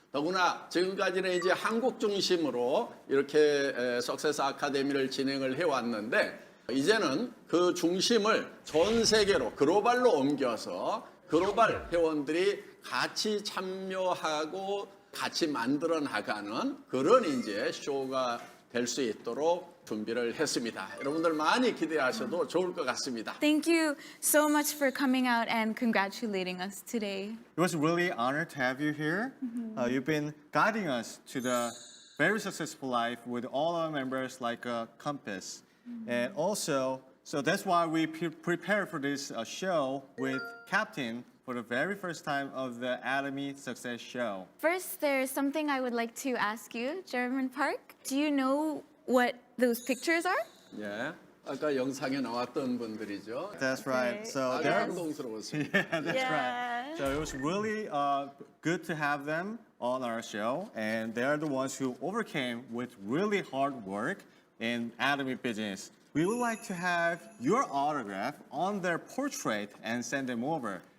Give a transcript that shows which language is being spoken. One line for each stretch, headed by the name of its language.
Korean: 더구나 지금까지는 이제 한국 중심으로 이렇게 석세스 아카데미를 진행을 해왔는데 이제는 그 중심을 전 세계로 글로벌로 옮겨서 글로벌 회원들이 같이 참여하고 같이 만들어 나가는 그런 이제 쇼가 될 수 있도록 준비를 했습니다. 여러분들 많이 기대하셔도 좋을 것 같습니다.
English: Thank you so much for coming out and congratulating us today. It was really an honor to have you here. You've been guiding us to the very successful life with all our members like a compass. And also, so that's why we prepared for this show with Captain for the very first time of the Atomy Success Show. First, there's something I would like to ask you, Chairman Park. Do you know what those pictures are?
Korean: 예, 아까 영상에 나왔던 분들이죠.
English: That's right. So
Korean: 아주
English: they're
Korean: 감동스러웠습니다.
English: yeah, that's right. So it was really good to have them on our show, and they're the ones who overcame with really hard work in Atomy business. We would like to have your autograph on their portrait and send them over.